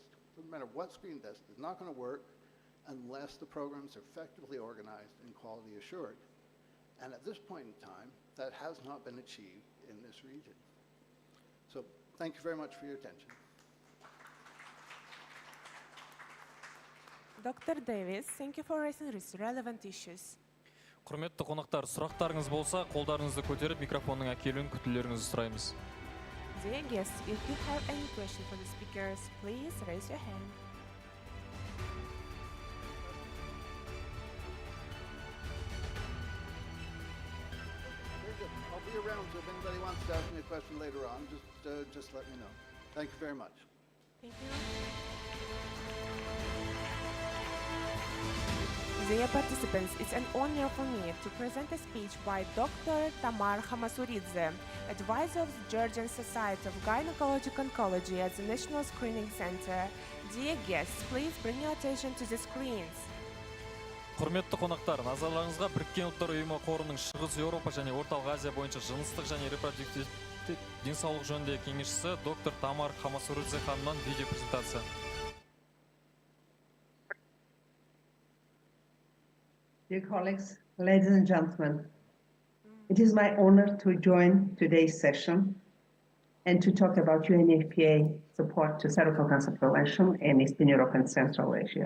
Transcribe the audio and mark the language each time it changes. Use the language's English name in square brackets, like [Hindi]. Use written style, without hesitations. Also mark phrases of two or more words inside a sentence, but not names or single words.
[English] Doesn't matter what screening test, it's not going to work unless the programs are effectively organized and quality assured. And at this point in time, that has not been achieved in this region. So thank you very much for your attention. Dr. Davis, thank you for raising these relevant issues. [Kazakh] Құрметті қонақтар, сұрақтарыңыз болса, қолдарыңызды көтеріп, микрофонның әкелуін күтулеріңізді сұраймыз. [English] Dear guests, if you have any question for the speakers, please raise your hand. Very good. I'll be around, so if anybody wants to ask me a question later on, just let me know. Thank you very much. Thank you. Dear participants, it's an honor for me to present a speech by Dr. Tamar Hamasuridze, advisor of the Georgian Society of Gynecologic Oncology at the National Screening Center. Dear guests, please bring your attention to the screens. [Kazakh] Құрметті қонақтар, назарларыңызға Біріккен ұлттар ұйымы қорының Шығыс Еуропа және Орталық Азия бойынша жыныстық және репродуктивті денсаулық жөніндегі кеңесшісі доктор Тамар Хамасуридзе ханымнан видео презентация. [English] Dear colleagues, ladies and gentlemen, it is my honor to join today's session and to talk about UNFPA support to cervical cancer prevention in Eastern Europe and Central Asia.